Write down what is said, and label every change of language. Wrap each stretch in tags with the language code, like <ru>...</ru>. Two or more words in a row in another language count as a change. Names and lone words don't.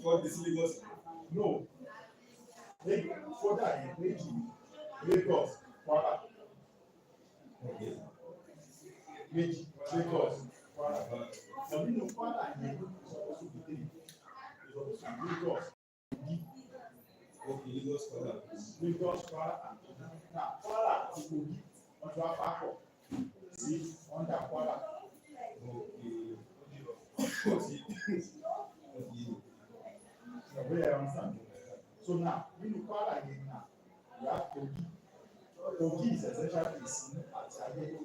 <en>No, further Lagos, Kwara, Lagos, Kwara. But Kwara yẹn is supposed to be three. It's supposed to be Lagos, Kwara, and now Kwara</en> <yo>àti Kogi wọ́n ti wá pápọ̀ sí</yo> <en>under Kwara. So now, Kwara yẹn now, you have Kogi. Kogi is essentially the scene at Ayétòrò.</en>